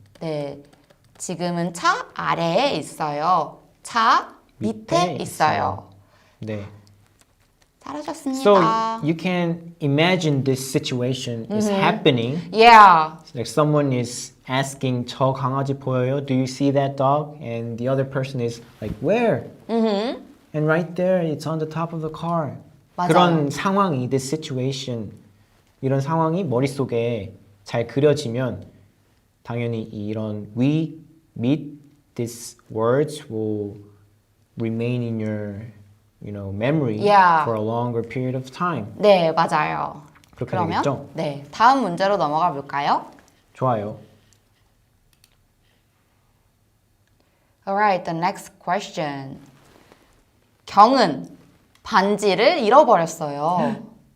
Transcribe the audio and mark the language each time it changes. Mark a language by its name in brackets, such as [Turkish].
[Korean] 네, 지금은 차 아래에 있어요. 차 밑에 있어요. 네. 잘하셨습니다. [English] So you can imagine this situation is happening. Yeah. Like someone is asking, [Korean] 저 강아지 보여요? [English] Do you see that dog? And the other person is like, where? And right there, it's on the top of the car. [Korean] 맞아요. 그런 상황이, [English] this situation, [Korean] 이런 상황이 머릿속에 잘 그려지면 당연히 이런 [English] we, meet, these words will remain in your memory Yeah. for a longer period of time. [Korean] 네, 맞아요. 그렇게 그러면 되겠죠? 네, 다음 문제로 넘어가 볼까요? 좋아요. [English] Alright, the next question. [Korean] 경은 반지를 잃어버렸어요.